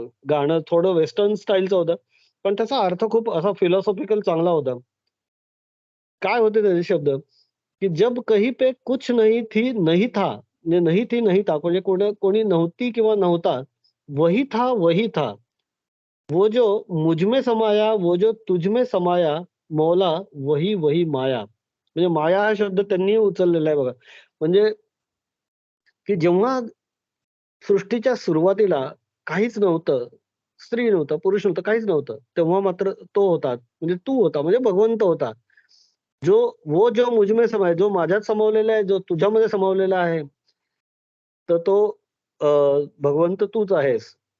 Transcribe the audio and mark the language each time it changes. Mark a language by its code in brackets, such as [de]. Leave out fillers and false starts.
[mr] गाणं थोडं वेस्टर्न स्टाईलचं होतं. पण त्याचा अर्थ खूप असा फिलॉसॉफिकल चांगला होता. काय होते त्याचे शब्द, की [hi] जब कहीं पे कुछ नहीं थी, नहीं था, [mr] म्हणजे [hi] नहीं थी, नहीं था [mr] म्हणजे कोणी नव्हती किंवा नव्हता. [hi] वही था, वही था. वो जो मुझ में समाया, वो जो तुझ में समाया, मौला वही वही माया. [mr] म्हणजे माया हा शब्द त्यांनी उचललेला आहे बघा. म्हणजे की जेव्हा सृष्टीच्या सुरुवातीला काहीच नव्हतं, स्त्री नव्हतं, पुरुष नव्हतं, काहीच नव्हतं. तेव्हा मात्र तो होता, म्हणजे तू होता, म्हणजे भगवंत होता. [hi] वो जो मुझ में समाया, [mr] जो माझ्यात सामावलेला आहे, जो तुझ्यामध्ये सामावलेला आहे, तर तो भगवंत तूच आहेस.